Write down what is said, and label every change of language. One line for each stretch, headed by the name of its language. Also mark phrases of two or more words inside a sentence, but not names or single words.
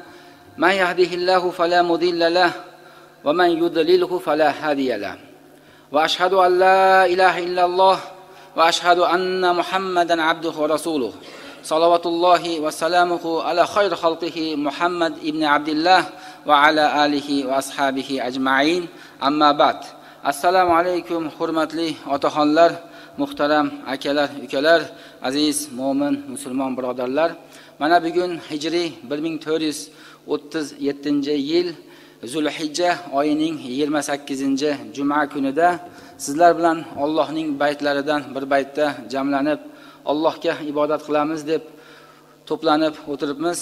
Arabic: من يهده الله فلا مضل له ومن يضلل فلا هادي له. وأشهد أن لا إله إلا الله وأشهد أن محمدا عبده ورسوله. صلوات الله وسلامه على خير خلقه محمد ابن عبد الله وعلى آله وأصحابه أجمعين. أما بعد. السلام عليكم
Uzbek: hurmatli otaxonlar, muhtaram akalar, ukalar, aziz mo'min musulmon birodarlar. Mana bugun hijriy 1437-yil Zulhijja oyining 28-juma kunida sizlar bilan Allohning baytlaridan bir baytda jamlanib Allohga ibodat qilamiz deb to'planib o'tiribmiz.